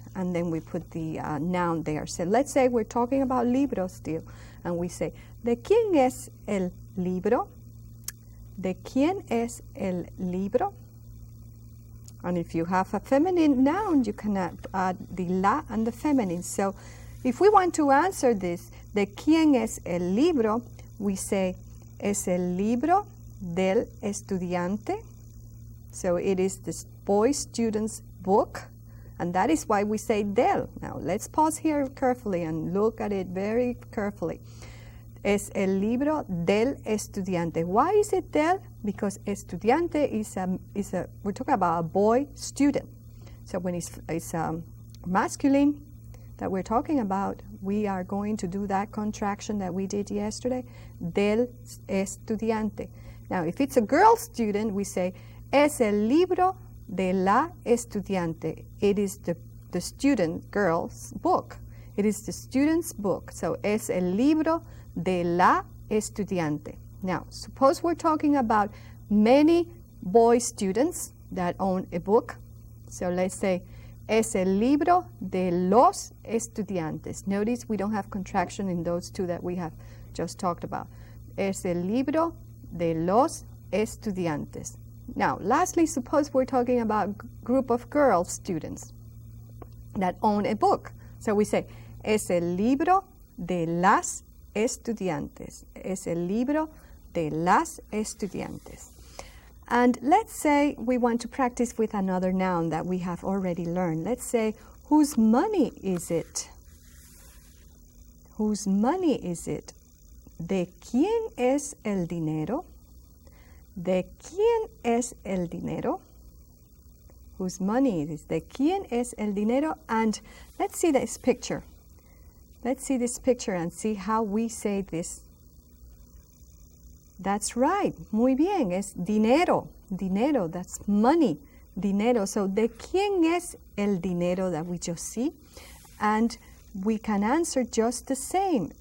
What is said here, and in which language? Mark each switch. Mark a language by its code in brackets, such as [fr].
[en] And then we put the noun there. So let's say we're talking about libros still, and we say, [es] ¿de quién es el libro? ¿De quién es el libro? [en] And if you have a feminine noun, you can add the la and the feminine. So if we want to answer this, [es] ¿de quién es el libro? [en] We say, [es] es el libro del estudiante. [en] So it is this boy student's book, and that is why we say del. Now let's pause here carefully and look at it very carefully. [es] Es el libro del estudiante. [en] Why is it del? Because estudiante we're talking about a boy student. So when it's masculine that we're talking about, we are going to do that contraction that we did yesterday, [es] del estudiante. [en] Now, if it's a girl student, we say, [es] es el libro de la estudiante. [en] It is the student girl's book. It is the student's book. [es] So, es el libro de la estudiante. [en] Now, suppose we're talking about many boy students that own a book. So, let's say, [es] es el libro de los estudiantes. [en] Notice we don't have contraction in those two that we have just talked about. [es] Es el libro de los estudiantes. [en] Now, lastly, suppose we're talking about a group of girl students that own a book. So we say, [es] es el libro de las estudiantes. Es el libro de las estudiantes. [en] And let's say we want to practice with another noun that we have already learned. Let's say, whose money is it? Whose money is it? [es] ¿De quién es el dinero? ¿De quién es el dinero? [en] Whose money it is? [es] ¿De quién es el dinero? [en] And let's see this picture. Let's see this picture and see how we say this. That's right. [es] Muy bien. Es dinero. Dinero. [en] That's money. [es] Dinero. So, ¿de quién es el dinero [en] that we just see? And we can answer just the same.